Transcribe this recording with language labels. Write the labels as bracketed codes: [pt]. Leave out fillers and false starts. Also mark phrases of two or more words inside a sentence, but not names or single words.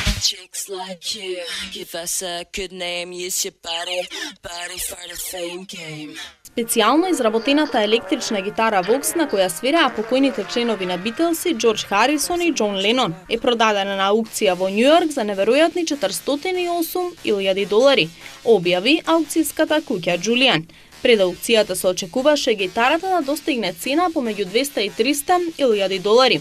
[en] Chicks like you, give us a good name, use your body for the fame game. [mk] Специјално изработената електрична гитара Vox на која свираа покојните членови на Битлси Џорџ Харисон и Џон Ленон е продадена на аукција во Њујорк за неверојатни $408,000, објави аукцијската куќа Џулијан. Пред аукцијата се очекуваше гитарата да достигне цена помеѓу $200 и $300,000.